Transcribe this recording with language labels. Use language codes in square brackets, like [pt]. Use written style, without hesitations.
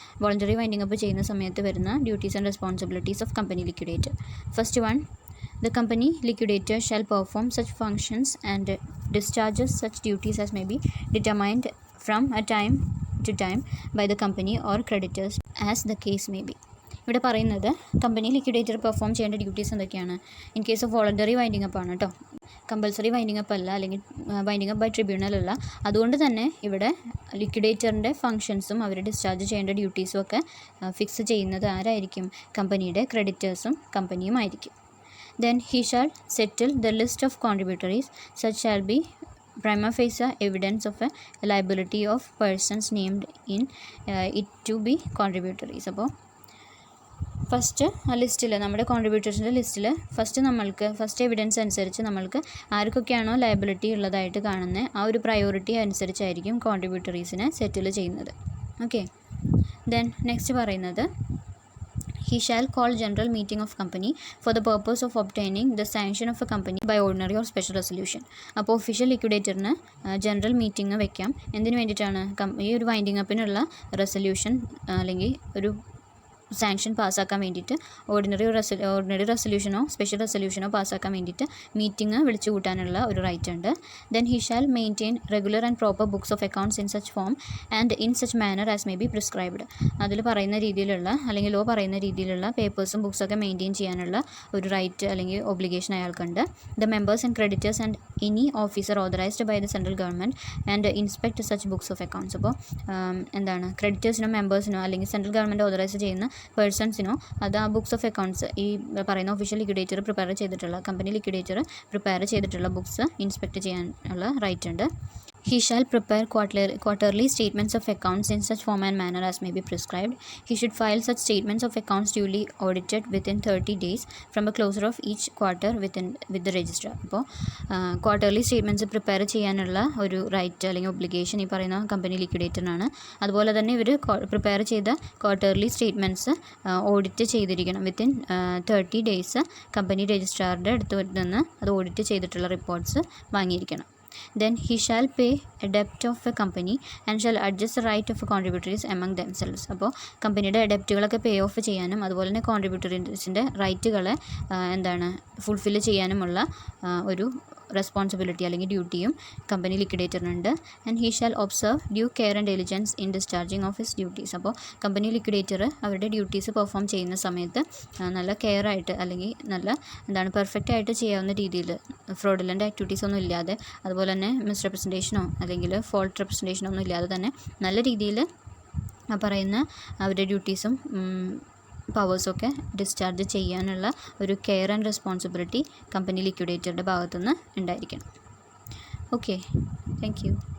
[en] Voluntary winding up [ml] ചെയ്യുന്ന സമയത്ത് വരുന്ന [en] duties and responsibilities of company liquidator. First one, the company liquidator shall perform such functions and discharges such duties as may be determined from a time to time by the company or creditors as the case may be. [ml] ഇവിടെ പറയുന്നത് company liquidator perform ചെയ്യേണ്ട duties എന്തൊക്കെയാണ്. In case of voluntary winding up ആണ് കേട്ടോ, compulsory winding up അല്ല, അല്ലെങ്കിൽ winding up by tribunal അല്ല. അതുകൊണ്ട് തന്നെ ഇവിടെ ലിക്വിഡേറ്ററിൻ്റെ ഫങ്ഷൻസും അവർ ഡിസ്ചാർജ് ചെയ്യേണ്ട ഡ്യൂട്ടീസും ഒക്കെ ഫിക്സ് ചെയ്യുന്നത് ആരായിരിക്കും? കമ്പനിയുടെ ക്രെഡിറ്റേഴ്സും കമ്പനിയും ആയിരിക്കും. [en] Then he shall settle the list of contributories such shall be prima facie evidence of a liability of persons named in it to be contributors. [ml] അപ്പോൾ ഫസ്റ്റ് ആ ലിസ്റ്റിൽ, നമ്മുടെ കോൺട്രിബ്യൂട്ടേഴ്സിൻ്റെ ലിസ്റ്റിൽ ഫസ്റ്റ് എവിഡൻസ് അനുസരിച്ച് നമ്മൾക്ക് ആർക്കൊക്കെയാണോ ലയബിലിറ്റി ഉള്ളതായിട്ട് കാണുന്നത് ആ ഒരു പ്രയോറിറ്റി അനുസരിച്ചായിരിക്കും കോൺട്രിബ്യൂട്ടറീസിനെ സെറ്റിൽ ചെയ്യുന്നത്. [en] Okay, then next പറയുന്നത് he shall call general meeting of company for the purpose of obtaining the sanction of a company by ordinary or special resolution. [ml] അപ്പോൾ ഒഫീഷ്യൽ ലിക്വിഡേറ്ററിന് ജനറൽ മീറ്റിംഗ് വെക്കാം. എന്തിനു വേണ്ടിയിട്ടാണ്? ഈ ഒരു വൈൻഡിങ് അപ്പിനുള്ള റെസൊല്യൂഷൻ അല്ലെങ്കിൽ ഒരു സാങ്ഷൻ പാസ്സാക്കാൻ വേണ്ടിയിട്ട് ഓർഡിനറി റെസൊല്യൂഷനോ സ്പെഷ്യൽ റെസൊല്യൂഷനോ പാസ്സാക്കാൻ വേണ്ടിയിട്ട് മീറ്റിംഗ് വിളിച്ചു കൂട്ടാനുള്ള ഒരു റൈറ്റ് ഉണ്ട്. [en] Then he shall maintain regular and proper books of accounts in such form and in such manner as may be prescribed. [ml] അതിൽ പറയുന്ന രീതിയിലുള്ള അല്ലെങ്കിൽ ലോ പറയുന്ന രീതിയിലുള്ള പേപ്പേഴ്സും ബുക്സൊക്കെ മെയിൻറ്റെയിൻ ചെയ്യാനുള്ള ഒരു റൈറ്റ് അല്ലെങ്കിൽ obligation അയാൾക്കുണ്ട്. [en] The members and creditors and any officer authorised by the central government and inspect such books of accounts. [ml] അപ്പോൾ ക്രെഡിറ്റേഴ്സിനോ മെമ്പേഴ്സിനോ അല്ലെങ്കിൽ സെൻട്രൽ ഗവൺമെൻറ് ഓതറൈസ് ചെയ്യുന്ന പേഴ്സൺസിനോ അത് ആ ബുക്സ് ഓഫ് അക്കൗണ്ട്സ് ഈ പറയുന്ന ഒഫീഷ്യൽ ലിക്വിഡേറ്റർ പ്രിപ്പയർ ചെയ്തിട്ടുള്ള കമ്പനി ലിക്വിഡേറ്റർ പ്രിപ്പയർ ചെയ്തിട്ടുള്ള books inspect ചെയ്യാനുള്ള റൈറ്റ് ഉണ്ട്. [en] He shall prepare quarterly statements of accounts in such form and manner as may be prescribed. He should file such statements of accounts duly audited within 30 days from the closure of each quarter with the registrar. [ml] അപ്പോൾ quarterly statements prepare ചെയ്യാനുള്ള ഒരു right അല്ലെങ്കിൽ obligation ഈ പറയുന്ന company ലിക്വിഡേറ്ററിനാണ്. അതുപോലെ തന്നെ ഇവർ prepare ചെയ്ത ക്വാർട്ടർലി സ്റ്റേറ്റ്മെൻറ്റ്സ് ഓഡിറ്റ് ചെയ്തിരിക്കണം. വിത്തിൻ 30 ഡേയ്സ് കമ്പനി രജിസ്ട്രാറുടെ അടുത്ത് നിന്ന് അത് ഓഡിറ്റ് ചെയ്തിട്ടുള്ള reports വാങ്ങിയിരിക്കണം. [en] Then he shall pay a debt of a company and shall adjust the right of contributors among themselves. [ml] അപ്പോൾ കമ്പനിയുടെ ഡെപ്റ്റുകളൊക്കെ പേ ഓഫ് ചെയ്യാനും അതുപോലെ തന്നെ കോൺട്രിബ്യൂട്ടറീസിൻ്റെ റൈറ്റുകളെ ഫുൾഫിൽ ചെയ്യാനുമുള്ള ഒരു റെസ്പോൺസിബിലിറ്റി അല്ലെങ്കിൽ ഡ്യൂട്ടിയും company ലിക്വിഡേറ്ററിനുണ്ട്. [en] And he shall observe due care and diligence in discharging of his duties. [ml] അപ്പോൾ company liquidator അവരുടെ ഡ്യൂട്ടീസ് പെർഫോം ചെയ്യുന്ന സമയത്ത് നല്ല കെയർ ആയിട്ട് അല്ലെങ്കിൽ നല്ല പെർഫെക്റ്റ് ആയിട്ട് ചെയ്യാവുന്ന രീതിയിൽ ഫ്രോഡുലൻ്റ് ആക്ടിവിറ്റീസ് ഒന്നും ഇല്ലാതെ, അതുപോലെ തന്നെ മിസ്റെപ്രസെൻറ്റേഷനോ അല്ലെങ്കിൽ ഫോൾട്ട് റെപ്രസെൻറ്റേഷനോ ഒന്നും ഇല്ലാതെ തന്നെ നല്ല രീതിയിൽ പറയുന്ന അവരുടെ ഡ്യൂട്ടീസും പവേഴ്സൊക്കെ ഡിസ്ചാർജ് ചെയ്യാനുള്ള ഒരു കെയർ ആൻഡ് റെസ്പോൺസിബിലിറ്റി കമ്പനി ലിക്വിഡേറ്ററുടെ ഭാഗത്തുനിന്ന് ഉണ്ടായിരിക്കണം. Okay, thank you.